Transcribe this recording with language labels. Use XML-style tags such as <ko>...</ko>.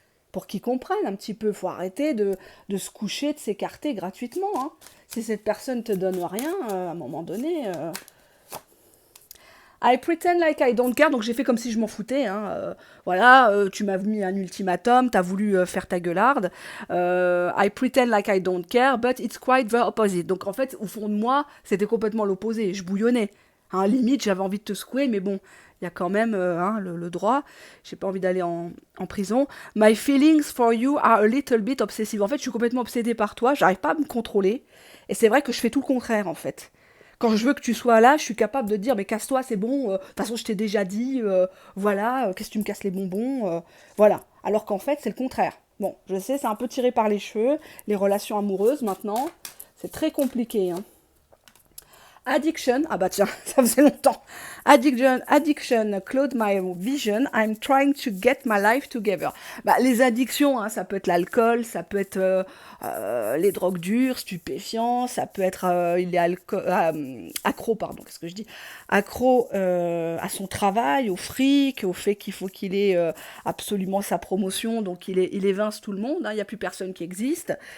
<fr>Pour qu'ils comprennent un petit peu, faut arrêter de se coucher, de s'écarter gratuitement. Hein. Si cette personne te donne rien, à un moment donné,</fr> <en>I pretend like I don't care,</en> <fr>donc j'ai fait comme si je m'en foutais. Hein. Voilà, tu m'as mis un ultimatum, t'as voulu faire ta gueularde.</fr> <en>I pretend like I don't care, but it's quite the opposite.</en> <fr>Donc en fait, au fond de moi, c'était complètement l'opposé. Je bouillonnais. Hein, limite, j'avais envie de te secouer, mais bon, il y a quand même hein, le droit. J'ai pas envie d'aller en prison.</fr> <en>My feelings for you are a little bit obsessive.</en> <fr>En fait, je suis complètement obsédée par toi, j'arrive pas à me contrôler. Et c'est vrai que je fais tout le contraire, en fait. Quand je veux que tu sois là, je suis capable de te dire, mais casse-toi, c'est bon, de toute façon, je t'ai déjà dit, voilà, qu'est-ce que tu me casses les bonbons, voilà. Alors qu'en fait, c'est le contraire. Bon, je sais, c'est un peu tiré par les cheveux, les relations amoureuses maintenant, c'est très compliqué, hein. Addiction, ah bah tiens, ça faisait longtemps.</fr> <en>Addiction, cloud my vision, I'm trying to get my life together.</en> <fr>Bah, les addictions, hein, ça peut être l'alcool, ça peut être les drogues dures, stupéfiants, ça peut être il est accro, pardon, qu'est-ce que je dis accro à son travail, au fric, au fait qu'il faut qu'il ait absolument sa promotion, donc il évince tout le monde, hein, il n'y a plus personne qui existe.</fr>